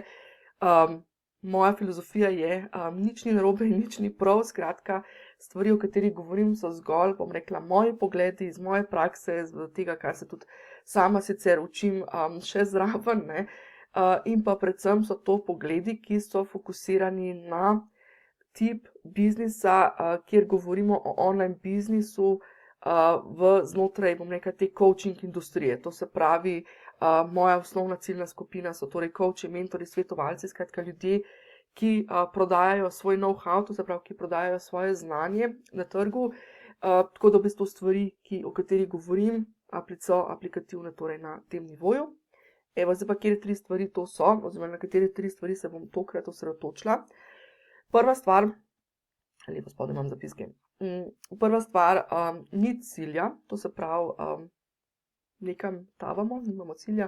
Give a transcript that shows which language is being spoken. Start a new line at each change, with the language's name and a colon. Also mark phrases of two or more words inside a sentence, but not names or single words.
Slovenian: Moja filozofija je, nič ni narobe in nič ni prav, skratka, stvari, o katerih govorim, so zgolj, bom rekla, moji pogledi iz moje prakse, iz tega, kar se tudi sama sicer učim še zraven, ne, in pa predvsem so to pogledi, ki so fokusirani na tip biznisa, kjer govorimo o online biznisu znotraj, bom rekla, te coaching industrije. To se pravi, moja osnovna ciljna skupina so torej coachi, mentori, svetovalci, skratka ljudje, ki prodajajo svoj know-how, to se pravi, ki prodajajo svoje znanje na trgu, tako da v bistvu stvari, o katerih govorim, so aplikativne torej na tem nivoju. Evo, zdaj pa, kjer 3 stvari to so, oziroma na katere 3 stvari se bom tokrat osredotočila. Prva stvar, lepo spodaj imam zapiske, prva stvar, ni cilja, to se pravi, nekam tavamo, nimamo cilja.